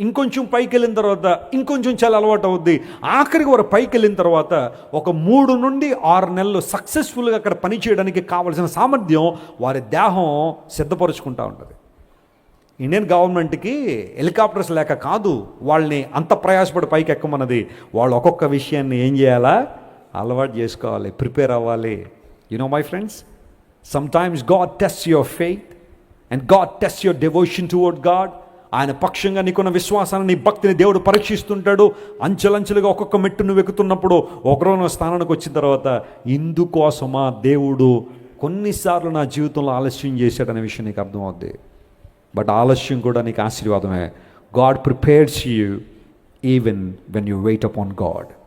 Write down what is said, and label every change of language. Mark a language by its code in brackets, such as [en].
[te] ఇంకొంచెం పైకి వెళ్ళిన తర్వాత ఇంకొంచెం చలి అలవాటు అవుద్ది. ఆఖరికి వారు పైకి వెళ్ళిన తర్వాత ఒక 3 నుండి 6 నెలలు సక్సెస్ఫుల్గా అక్కడ పనిచేయడానికి కావలసిన సామర్థ్యం వారి దేహం సిద్ధపరుచుకుంటూ ఉంటుంది. ఇండియన్ గవర్నమెంట్కి హెలికాప్టర్స్ లేక కాదు వాళ్ళని అంత ప్రయాసపడి పైకి ఎక్కమన్నది. వాళ్ళు ఒక్కొక్క విషయాన్ని ఏం చేయాలా? అలవాటు చేసుకోవాలి, ప్రిపేర్ అవ్వాలి. [en] You know, my friends, sometimes God tests your faith and God tests your devotion toward God. [te] ఆయన పక్షంగా నీకున్న విశ్వాసాన్ని, నీ భక్తిని దేవుడు పరీక్షిస్తుంటాడు. అంచెలంచెలుగా ఒక్కొక్క మెట్టు నువ్వు ఎక్కుతున్నప్పుడు ఒకరోజు స్థానానికి వచ్చిన తర్వాత ఇందుకోసమా దేవుడు కొన్నిసార్లు నా జీవితంలో ఆలస్యం చేశాడనే విషయం నీకు అర్థమవుద్ది. [en] but [te] ఆలస్యం కూడా నీకు ఆశీర్వాదమే. [en] God prepares you even when you wait upon God.